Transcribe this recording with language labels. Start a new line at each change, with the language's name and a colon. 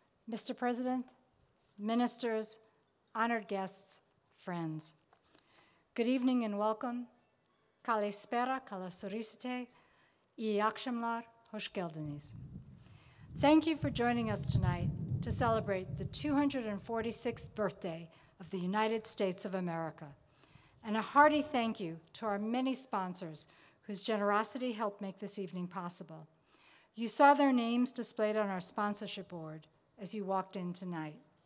English: Mr. President, ministers, honored guests, friends, good evening and welcome.
Greek: Kalispera, kalasorisite,
Turkish: iyi akşamlar, hoş geldiniz.
English: Thank you for joining us tonight to celebrate the 246th birthday of the United States of America. And a hearty thank you to our many sponsors whose generosity helped make this evening possible. You saw their names displayed on our sponsorship board as you walked in tonight.